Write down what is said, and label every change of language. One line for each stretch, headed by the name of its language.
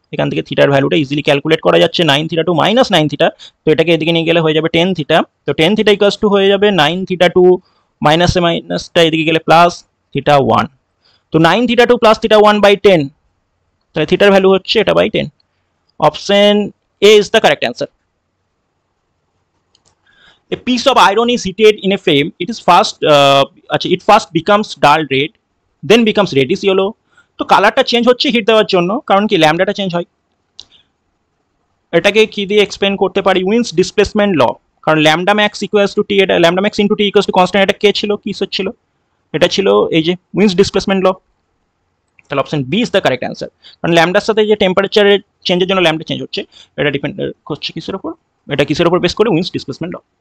Bangla: এখান থেকে থিটার ভ্যালুটা ইজিলি ক্যালকুলেট করা যাচ্ছে, 9θ2 মাইনাস 9θ, তো এটাকে এদিকে নিয়ে গেলে হয়ে যাবে 10θ। তো 10θ ইকুয়ালস টু হয়ে যাবে 9θ2 মাইনাসে মাইনাসটা এদিকে গেলে প্লাস θ1, তো 9θ2 প্লাস θ1/10, তাহলে থিটার ভ্যালু হচ্ছে এটা by 10।
English: Option A is the correct answer. A piece of iron is heated in a flame. It first becomes dull red, then becomes reddish yellow.
Bangla: তো কালারটা চেঞ্জ হচ্ছে হিট দেওয়ার জন্য, কারণ কি ল্যামডাটা চেঞ্জ হয়। এটাকে কি দিয়ে এক্সপ্লেন করতে পারি? উইন্স ডিসপ্লেসমেন্ট ল, কারণ ল্যামডা ম্যাক্স ইকুয়ালস টু টি, এটা lambda max into T equals to constant. এটা কে ছিল, কি ছিল? এটা ছিল এই যে উইন্স ডিসপ্লেসমেন্ট ল। তাহলে option B is the correct answer, কারণ ল্যামডার সাথে যে টেম্পারেচারের চেঞ্জের জন্য ল্যামডা চেঞ্জ হচ্ছে, এটা ডিপেন্ড করছে কিসের উপর? এটা কিসের উপর বেস করে? উইন্স ডিসপ্লেসমেন্ট ল।